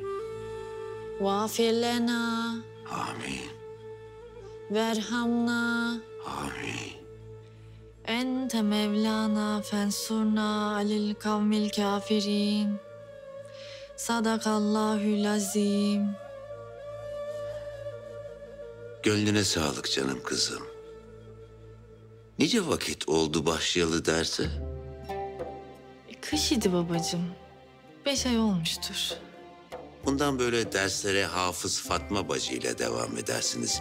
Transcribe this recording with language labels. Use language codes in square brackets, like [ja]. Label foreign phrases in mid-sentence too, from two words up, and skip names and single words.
[ar] واغفر لنا آمين وارحمنا آمين أنت مولانا فانصرنا على القوم الكافرين صدق الله العظيم. [tr] Gönlüne sağlık canım kızım. Nice vakit oldu başlayalı derse? Kış idi babacığım. 5 ay olmuştur. Bundan böyle derslere Hafız Fatma bacı ile devam edersiniz.